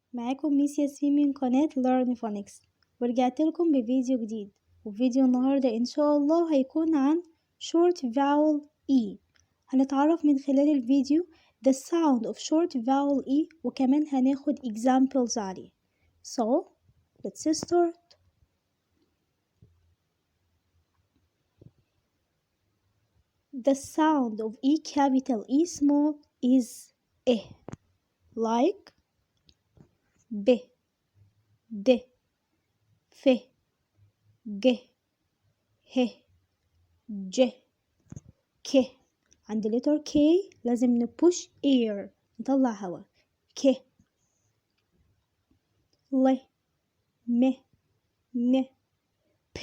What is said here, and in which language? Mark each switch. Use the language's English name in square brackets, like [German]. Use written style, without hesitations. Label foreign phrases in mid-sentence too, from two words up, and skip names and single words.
[Arabic] معاكم ميس ياسمين من قناة Learn Phonics، ورجعت لكم بفيديو جديد. وفيديو النهاردة إن شاء الله هيكون عن [English] short vowel E. [Arabic] هنتعرف من خلال الفيديو [English] the sound of short vowel E، [Arabic] وكمان هناخد examples عليه. [English] So let's start. The sound of E capital E small is E, like [Arabic] ب د ف ج ه ج ك. عند [English] letter K [Arabic] لازم نبوش air، نطلع هوا. ك ل م ن ب.